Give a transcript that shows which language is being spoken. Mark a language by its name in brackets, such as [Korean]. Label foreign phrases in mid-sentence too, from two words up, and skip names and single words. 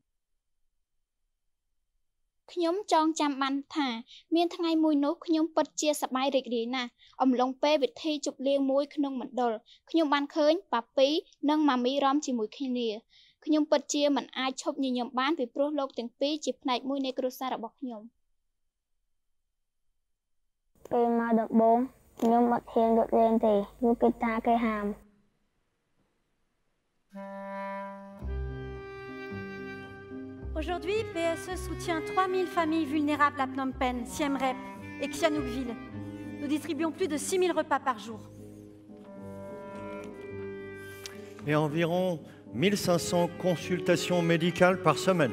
[Khmer] ខ្ញុំចងចាំបានថាមានថ្ងៃមួយនោះខ្ញុំពិតជាសប្បាយរីករាយណាស់អំឡុងពេលពិធីជប់លៀងមួយក្នុងមណ្ឌលខ្ញុំបានឃើញប៉ាពីនិងម៉ាមីរំជាមួយគ្នាខ្ញុំពិតជាមិនអាចឈប់ញញឹមបានពីព្រោះលោកទាំងពីរជាផ្នែកមួយនៃគ្រួសាររបស់ខ្ញុំ ពេលមកដំបូងខ្ញុំអត់ហ៊ានរត់លេងទេលោកគេថាគេហាម [French] Aujourd'hui, PSE soutient 3000 familles vulnérables à Phnom Penh, Siem Reap et Sihanoukville. Nous distribuons plus de 6000 repas par jour. Et environ 1500 consultations médicales par semaine.